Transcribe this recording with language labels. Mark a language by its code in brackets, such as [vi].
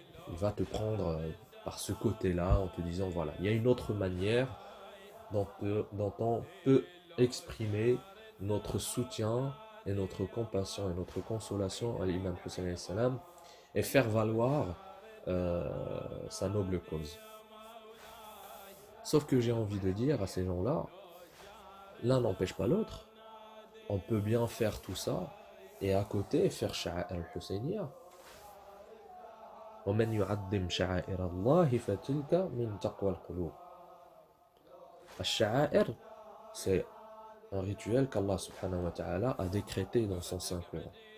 [fr] Il va te prendre par ce côté-là en te disant, voilà, il y a une autre manière dont on peut exprimer notre soutien et notre compassion et notre consolation à l'imam Hussein alayhi salam et faire valoir euh, sa noble cause. Sauf que j'ai envie de dire à ces gens-là, l'un n'empêche pas l'autre. On peut bien faire tout ça et à côté faire sha'a'ir al-Husayniyya. [ar] ومن يعظم شعائر الله فتلك من تقوى القلوب. [fr] Al-sha'a'ir, c'est un rituel qu'Allah [ar] subhanahu wa ta'ala [fr] a décrété dans son Saint-Coran.